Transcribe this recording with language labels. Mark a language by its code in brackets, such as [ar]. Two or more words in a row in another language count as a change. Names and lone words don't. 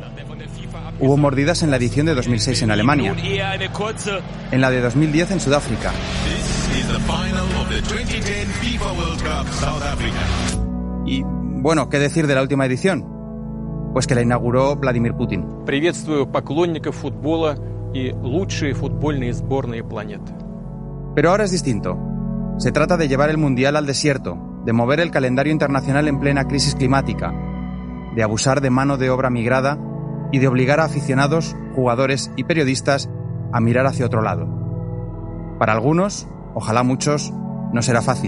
[es] Hubo mordidas en la edición de 2006 en Alemania, en la de 2010 en Sudáfrica, y, bueno, ¿qué decir de la última edición? Pues que la inauguró Vladimir Putin. [ru] Приветствую поклонников футбола и лучшие футбольные сборные планеты. [es] Pero ahora es distinto. Se trata de llevar el Mundial al desierto, de mover el calendario internacional en plena crisis climática, de abusar de mano de obra migrada y de obligar a aficionados, jugadores y periodistas a mirar hacia otro lado. Para algunos, ojalá muchos, no será fácil.